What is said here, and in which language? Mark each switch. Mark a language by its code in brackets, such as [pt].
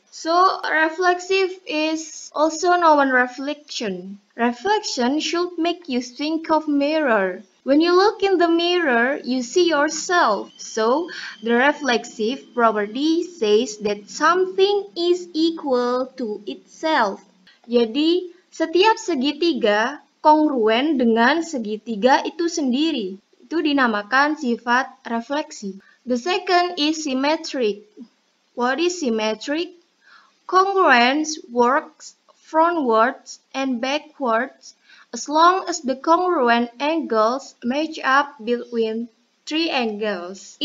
[en] So, reflexive is also known reflection. Reflection should make you think of mirror. When you look in the mirror, you see yourself. So, the reflexive property says that something is equal to itself. [id] Jadi, setiap segitiga kongruen dengan segitiga itu sendiri. Itu dinamakan sifat refleksi. [en] The second is symmetric. What is symmetric? Congruence works frontwards and backwards as long as the congruent angles match up between three angles.